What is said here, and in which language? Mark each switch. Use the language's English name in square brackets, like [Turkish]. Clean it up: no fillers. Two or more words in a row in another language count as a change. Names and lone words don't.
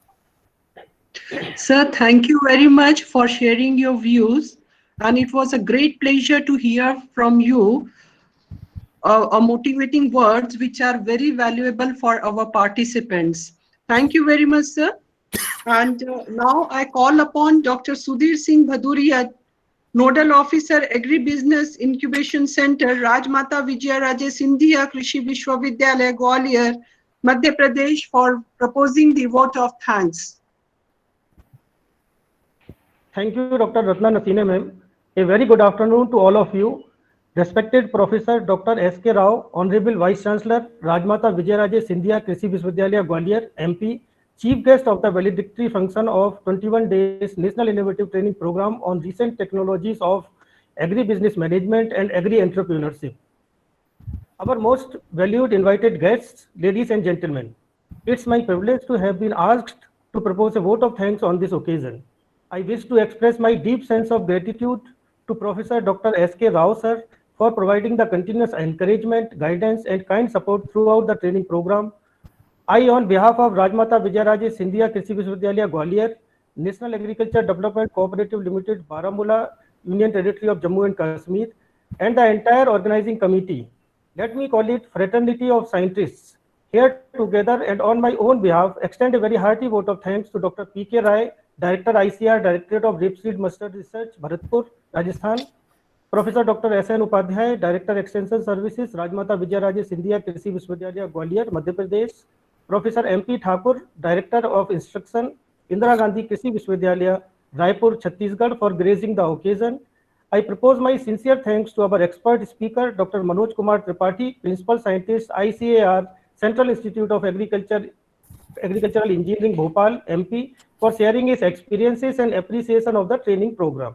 [English] Sir, thank you very much for sharing your views, and it was a great pleasure to hear from you motivating words which are very valuable for our participants. Thank you very much, sir. And now I call upon Dr. Sudhir Singh Bhaduria, Nodal Officer, Agri-Business Incubation Center, Rajmata Vijayaraje Scindia Krishi Vishwavidyalaya, Gwalior, Madhya Pradesh, for proposing the vote of thanks. Thank you, Dr. Ratna Nasine ma'am. A very good afternoon to all of you. Respected Professor Dr. S.K. Rao, Honorable Vice Chancellor, Rajmata Vijayaraje Scindia Krishi Vishwavidyalaya, Gwalior, MP, Chief Guest of the valedictory function of 21 days National Innovative Training Program on recent technologies of agri-business management and agri-entrepreneurship. Our most valued invited guests, ladies and gentlemen, it's my privilege to have been asked to propose a vote of thanks on this occasion. I wish to express my deep sense of gratitude to Professor Dr. S.K. Rao sir for providing the continuous encouragement, guidance and kind support throughout the training program. I, on behalf of Rajmata Vijayaraje Scindia Krishi Vishwavidyalaya, Gwalior, National Agriculture Development Cooperative Limited, Baramulla, Union Territory of Jammu and Kashmir, and the entire organizing committee, let me call it fraternity of scientists, here together, and on my own behalf extend a very hearty vote of thanks to Dr. P.K. Rai, Director ICR, Directorate of Rapeseed Mustard Research, Bharatpur, Rajasthan; Professor Dr. S.N. Upadhyay, Director Extension Services, Rajmata Vijayaraje Scindia Krishi Vishwavidyalaya, Gwalior, Madhya Pradesh; Professor M.P. Thakur, Director of Instruction, Indira Gandhi Krishi Vishwavidyalaya, Raipur, Chhattisgarh, for gracing the occasion. I propose my sincere thanks to our expert speaker, Dr. Manoj Kumar Tripathi, Principal Scientist, ICAR, Central Institute of Agricultural Engineering, Bhopal, MP, for sharing his experiences and appreciation of the training program.